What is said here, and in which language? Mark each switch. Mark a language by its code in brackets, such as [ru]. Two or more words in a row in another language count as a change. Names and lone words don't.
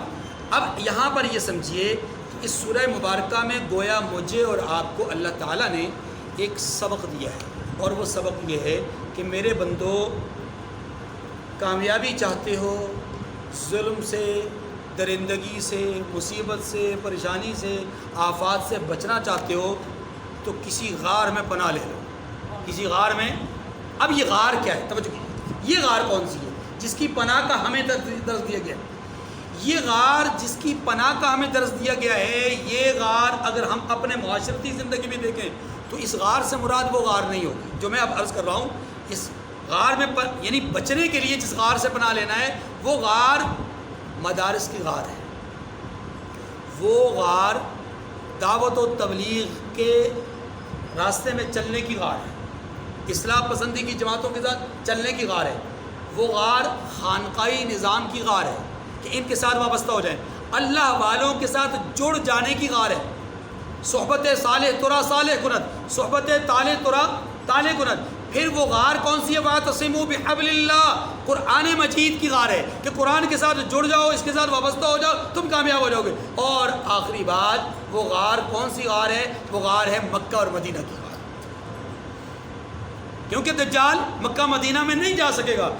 [ur] اب یہاں پر یہ سمجھیے کہ اس سورہ مبارکہ میں گویا مجھے اور آپ کو اللہ تعالیٰ نے ایک سبق دیا ہے، اور وہ سبق یہ ہے کہ میرے بندو، کامیابی چاہتے ہو، ظلم سے، درندگی سے، مصیبت سے، پریشانی سے، آفات سے بچنا چاہتے ہو، تو کسی غار میں پناہ لے لو، کسی غار میں. اب یہ غار کیا ہے? توجہ کیجیے، یہ غار کون سی ہے جس کی پناہ کا ہمیں درج دیا گیا? یہ غار جس کی پناہ کا ہمیں درس دیا گیا ہے، یہ غار اگر ہم اپنے معاشرتی زندگی میں دیکھیں تو اس غار سے مراد وہ غار نہیں ہوگی جو میں اب عرض کر رہا ہوں. اس غار میں یعنی بچنے کے لیے جس غار سے پناہ لینا ہے وہ غار مدارس کی غار ہے، وہ غار دعوت و تبلیغ کے راستے میں چلنے کی غار ہے، اصلاح پسندی کی جماعتوں کے ساتھ چلنے کی غار ہے، وہ غار خانقاہی نظام کی غار ہے کہ ان کے ساتھ وابستہ ہو جائیں، اللہ والوں کے ساتھ جڑ جانے کی غار ہے. [fa] صحبت صالح ترا صالح کند، صحبت طالح ترا طالح کند. [ur] پھر وہ غار کون سی ہے؟ [ar] واعتصموا بحبل اللہ، [ur] قرآن مجید کی غار ہے کہ قرآن کے ساتھ جڑ جاؤ، اس کے ساتھ وابستہ ہو جاؤ، تم کامیاب ہو جاؤ گے. اور آخری بات، وہ غار کون سی غار ہے؟ وہ غار ہے مکہ اور مدینہ کی غار، کیونکہ دجال مکہ مدینہ میں نہیں جا سکے گا.